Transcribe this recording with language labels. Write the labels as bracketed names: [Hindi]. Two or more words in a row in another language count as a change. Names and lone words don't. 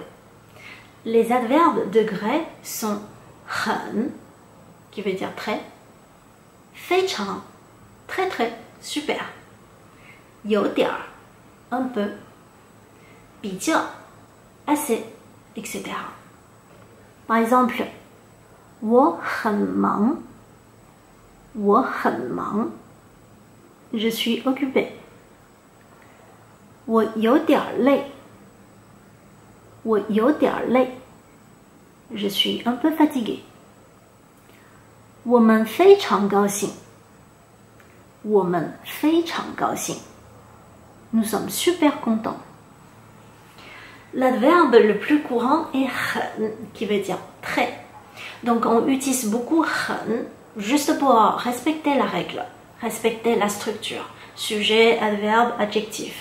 [French] Les adverbes de degré sont 很, qui veut dire très, [Chinese] 非常, [French] très, super, [Chinese] 有点, [French] un peu, [Chinese] 比较, [French] assez, etc. Par exemple, [Chinese] 我很忙, 我很忙, [French] je suis occupé. [Chinese] 我有点累, 我有点累, [French] je suis un peu fatigué. [Chinese] 我们非常高兴, 我们非常高兴, [French] nous sommes super contents. L'adverbe le plus courant est 很, qui veut dire très. Donc on utilise beaucoup 很 juste pour respecter la règle, respecter la structure, sujet, adverbe, adjectif.